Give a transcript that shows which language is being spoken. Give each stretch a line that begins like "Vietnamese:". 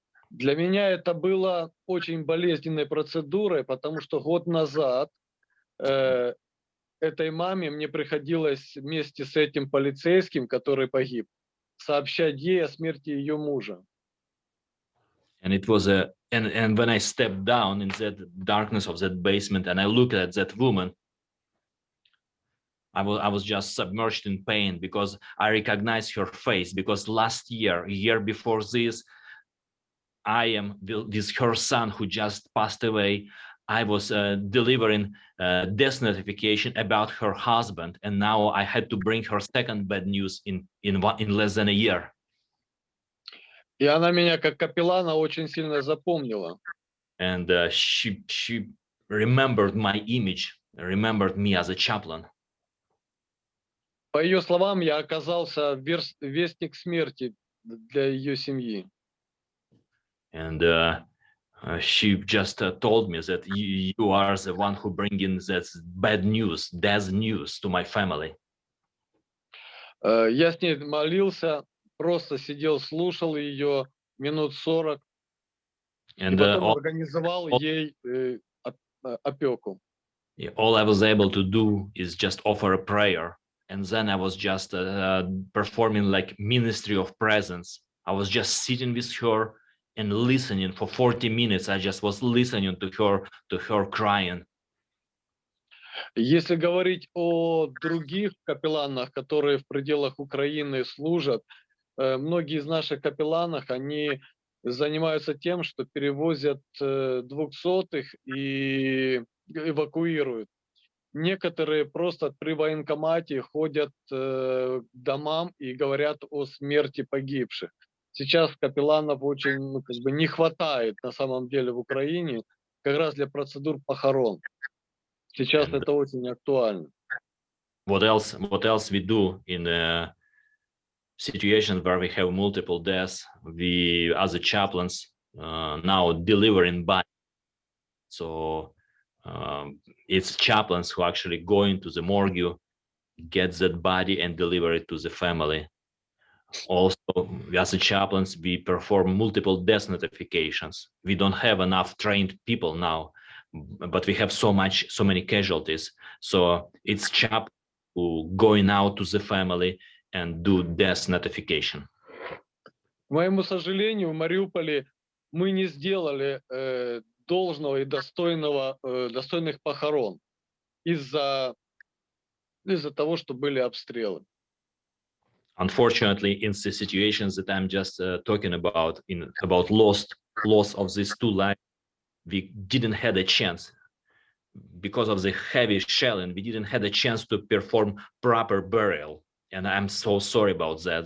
Russian: Для меня это было очень болезненной процедурой, потому что год назад этой маме мне приходилось вместе с этим полицейским, который погиб, сообщать ей о смерти ее мужа.
English: And it was and when I stepped down in that darkness of that basement, and I looked at that woman, I was just submerged in pain, because I recognized her face, because last year, a year before this, I am this her son who just passed away. I was delivering death notification about her husband, and now I had to bring her second bad news in less than a year.
Russian: И она меня как капеллана очень сильно запомнила.
English: And she remembered my image, remembered me as a chaplain.
Russian: По ее словам, я оказался вестник смерти для ее семьи.
English: And she just told me that you are the one who bring in that bad news, death news to my family.
Russian: Я с ней молился, просто сидел, слушал ее минут 40, и потом организовал ей опеку.
English: All I was able to do is just offer a prayer, and then I was just performing like ministry of presence. I was just sitting with her and listening for 40 minutes. I just was listening to her crying.
Russian: Если говорить о других капелланах, которые в пределах Украины служат, многие из наших капелланов, они занимаются тем, что перевозят 200-х и эвакуируют. Некоторые просто при военкомате ходят к домам и говорят о смерти погибших. Сейчас капелланов очень не хватает на самом деле в Украине как раз для процедур похорон. Сейчас
English: And
Russian: это очень актуально.
English: what else we do in a situation where we have multiple deaths? We, as a chaplains, now delivering body. So it's chaplains who actually go into the morgue, get that body and deliver it to the family. Also, as a chaplains, we perform multiple death notifications. We don't have enough trained people now, but we have so many casualties. So it's chaplains who going out to the family and do death notification.
Russian: К моему сожалению, в Мариуполе мы не сделали должного и достойных похорон из-за того, что были обстрелы.
English: Unfortunately, in the situations that I'm just talking about, about loss of these two lives, we didn't have a chance because of the heavy shelling. We didn't have a chance to perform proper burial, and I'm so sorry about that.